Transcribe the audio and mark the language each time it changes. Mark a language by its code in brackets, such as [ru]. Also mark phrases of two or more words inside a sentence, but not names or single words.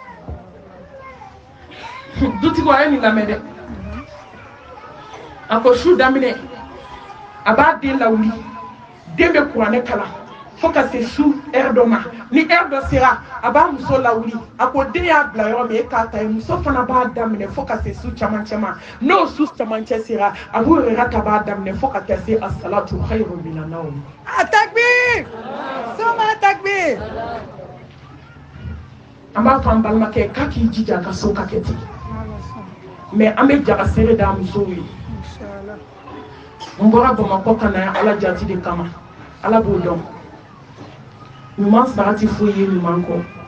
[bm] dutigi a ye nin lamɛn dɛ a ko su daminɛ a b'a den lawuli den bɛ kuranɛ kalan fo ka se su heure dɔ ma ni heure dɔ sera a b'a muso lawuli a ko den y'a bila yɔrɔ min e k'a ta ye muso fana b'a daminɛ fo ka se su camancɛ ma n'o su camancɛ sera Abu Hurairata b'a daminɛ fo ka taa se [ar] الصلاة خير من النوم a takbir soma takbir [bm] an b'a fɔ an balimakɛ k'a k'i jija a ka so ka kɛ ten mais an bɛ jaga seere d'a musow ye n bɔra Bamakɔ ka na ala jati de kama ala b'o dɔn ɲuman sara tɛ foyi ye ɲuman kɔ